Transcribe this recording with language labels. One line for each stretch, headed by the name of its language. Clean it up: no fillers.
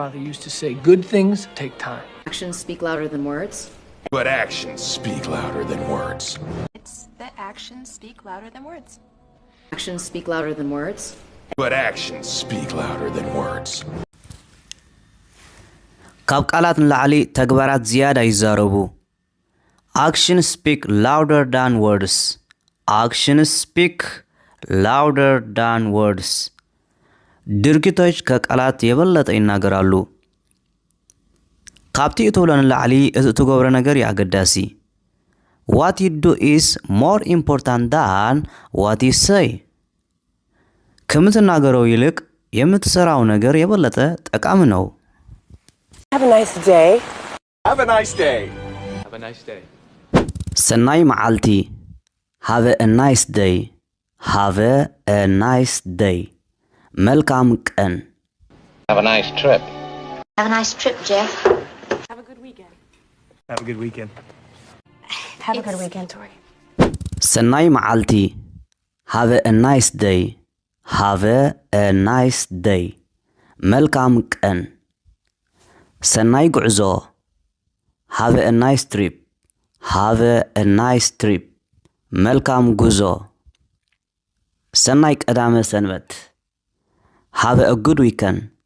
English: Father used to say, good things take time. Actions speak louder than words. But actions speak louder than words. It's that actions speak louder than words. Actions speak louder than words. But actions speak louder than words.
Tigrinya: ካብ ቃላት ንላዕሊ ተግባራት ዝያዳ ይዛረቡ
English: Actions speak louder than words. Actions speak louder than words.
Amharic: ድርጊቶች ከቃላት የበለጠ ይናገራሉ
Tigrinya: ካብቲ እትብሎ ንላዕሊ እቲ እትገብሮ ነገር ያገዳሲ
English: What you do is more important than what you say.
Amharic: ከምትናገረው ይልቅ የምትሰራው ነገር የበለጠ ጠቃሚ ነው
English: Have a nice day. Have a nice day. Have a nice day.
Tigrinya: ሰናይ መዓልቲ
English: Have a nice day. Have a nice day.
Amharic: መልካም ቀን
English: Have a nice trip. Have a nice trip, Jeff. Have a good weekend. Have a good weekend. Have a good weekend, Tori.
Tigrinya: ሰናይ መዓልቲ
English: Have a nice day. Have a nice day.
Amharic: መልካም ቀን
Tigrinya: ሰናይ ጉዕዞ
English: Have a nice trip. Have a nice trip.
Amharic: መልካም ጉዞ
Tigrinya: ሰናይ ቀዳመ ሰንበት
English: Have a good weekend.